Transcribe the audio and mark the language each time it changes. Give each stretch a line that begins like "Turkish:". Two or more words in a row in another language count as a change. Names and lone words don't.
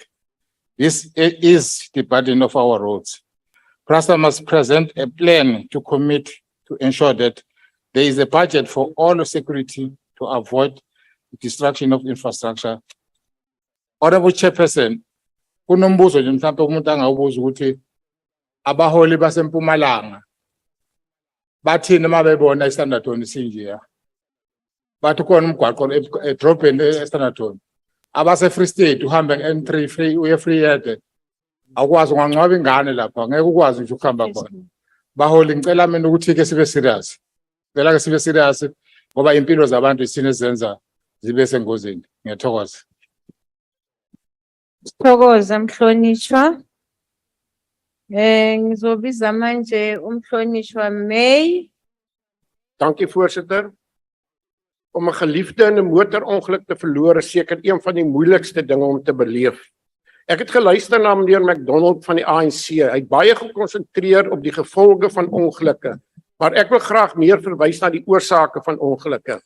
English: This is the burden of our roads. Prasa must present a plan to commit to ensure that there is a budget for all security to avoid the destruction of infrastructure. Honorable Chairperson,
Zulu: kunombuzo nje mhlawumbe umuntu angawubuza ukuthi abaholi baseMpumalanga bathini uma bebona iStanderton sinjeya. Bathi khona umgwaqo edrobheni eStanderton. Abase Free State uhambe N3 free uye free yede. Akwazi ungangcwaba ingane lapha ngeke ukwazi nje ukuhamba khona. Baholi ngicela mina ukuthi ke sibe serious. Ngicela ke sibe serious ngoba impilo zabantu isine zenza zibe sengozini. Ngiyathokoza. Sithokoza mhlonishwa. Ngizobiza manje umhlonishwa May.
Afrikaans: Dankie voorsitter. Om 'n geliefde in 'n motorongeluk te verloor is seker een van die moeilikste dinge om te beleef. Ek het geluister na meneer McDonald van die ANC. Hy het baie gekonsentreer op die gevolge van ongelukke, maar ek wil graag meer verwys na die oorsake van ongelukke.